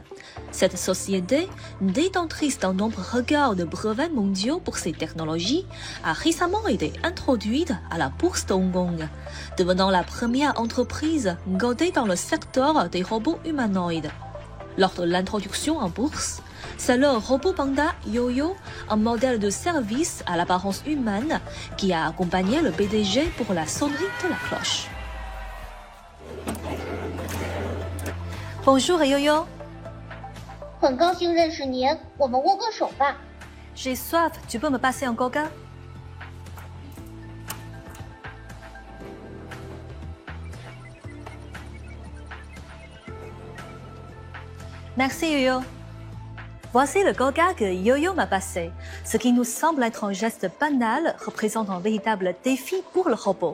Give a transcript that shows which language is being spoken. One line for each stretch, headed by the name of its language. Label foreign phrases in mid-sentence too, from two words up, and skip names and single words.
French: Cette société, détentrice d'un nombre record de brevets mondiaux pour ses technologies, a récemment été introduite à la bourse de Hong Kong, devenant la première entreprise cotée dans le secteur des robots humanoïdes. Lors de l'introduction en bourse, c'est le robot panda Yo-Yo, un modèle de service à l'apparence humaine, qui a accompagné le PDG pour la sonnerie de la cloche. Bonjour Yo-Yo.
Chinese: 很高兴认识您，我们握个手吧。
French: J'ai soif, tu peux me passer un coca? Merci Yo-Yo. Voici le coca que Yo-Yo m'a passé. Ce qui nous semble être un geste banal représente un véritable défi pour le robot.